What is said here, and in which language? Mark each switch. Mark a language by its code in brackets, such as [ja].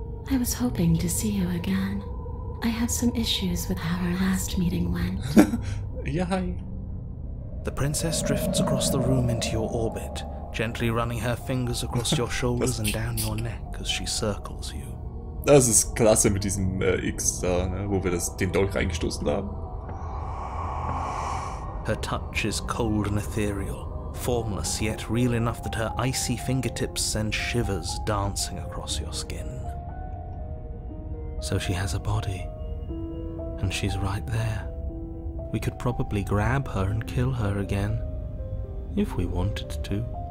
[en] I was hoping to see you again. I have some issues with how our last meeting went. [de] Ja, hi. [en] The princess drifts across the room into your orbit, gently running her fingers across your shoulders and down your neck as she circles you. [de] Das ist klasse mit diesem X da, ne, wo wir den Dolch reingestoßen haben. [en] Her touch is cold and ethereal, formless yet real enough that her icy fingertips send shivers dancing across your skin. So she has a body, and she's right there. We could probably grab her and kill her again, if we wanted to.